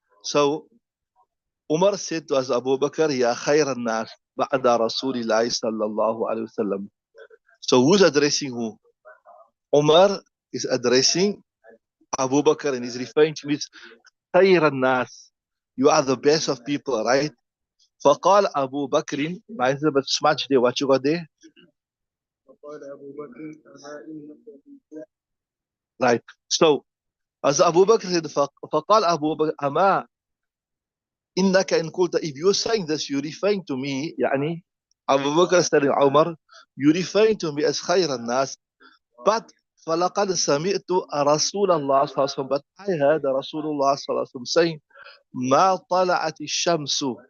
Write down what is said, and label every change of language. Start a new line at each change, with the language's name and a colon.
English: So Umar said to us, Abu Bakr, Ya khayran nas, ba'da Rasulillahi sallallahu alayhi wa sallam. So who's addressing who? Umar is addressing Abu Bakr and he's referring to his khayran nas. You are the best of people, right?
Arabic: فقال أبو بكر معلش ما تسمعش دي what you got there فقال أبو بكر أما إنك
English: right so as Abu Bakr said فقال أبو بكر أما إنك إن قلت if you're saying this you're referring to me يعني Abu Bakr is telling Umar you're referring to me as خير الناس but فلقد سمعت رسول الله صلى الله عليه وسلم but I heard رسول الله صلى الله عليه وسلم saying ما طلعت الشمس